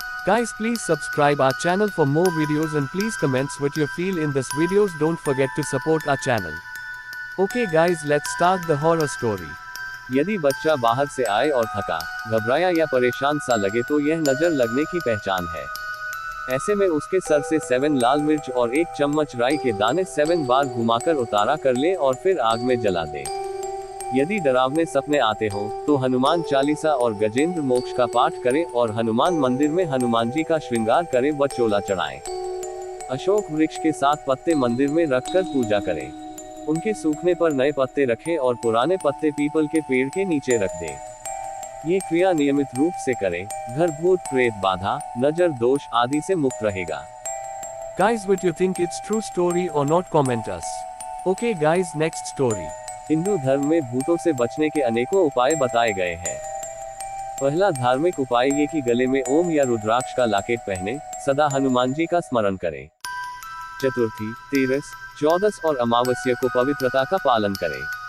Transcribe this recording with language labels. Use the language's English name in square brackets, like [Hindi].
[English] Guys, please subscribe our channel for more videos and please comments what you feel in this videos. Don't forget to support our channel. Okay guys, let's start the horror story. [Hindi] यदि बच्चा बाहर से आए और थका, घबराया या परेशान सा लगे तो यह नजर लगने की पहचान है। ऐसे में उसके सर से 7 लाल मिर्च और 1 चम्मच राई के दाने 7 बार घुमाकर उतारा कर ले और फिर आग में जला दे। यदि डरावने सपने आते हो तो हनुमान चालीसा और गजेंद्र मोक्ष का पाठ करें और हनुमान मंदिर में हनुमान जी का श्रृंगार करें व चोला चढ़ाएं। अशोक वृक्ष के 7 पत्ते मंदिर में रखकर पूजा करें। उनके सूखने पर नए पत्ते रखें और पुराने पत्ते पीपल के पेड़ के नीचे रख दें। ये क्रिया नियमित रूप से करें, घर भूत प्रेत बाधा, नजर दोष आदि से मुक्त रहेगा। [English] Guys, what you think it's true story or not? Comment us. Okay guys, next story. [Hindi] Hindu धर्म में भूतों से बचने के अनेकों उपाय बताए गए हैं। पहला धार्मिक उपाय ये कि गले में ओम या रुद्राक्ष का लॉकेट पहने, सदा हनुमान जी का स्मरण करें। चतुर्थी, 13, 14 और अमावस्या को पवित्रता का पालन करें।